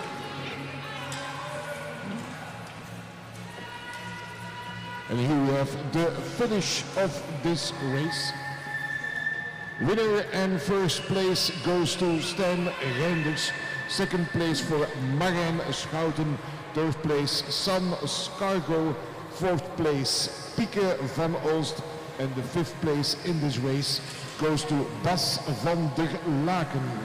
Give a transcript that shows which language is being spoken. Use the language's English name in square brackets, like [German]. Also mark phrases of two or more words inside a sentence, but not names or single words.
[English] And here we have the finish of this race. Winner and first place goes to Stan Reinders. Second place for Marijn Schouten. Third place Sam Scargo. Fourth place Pieke van Olst. And the fifth place in this race goes to Bas van der Laken.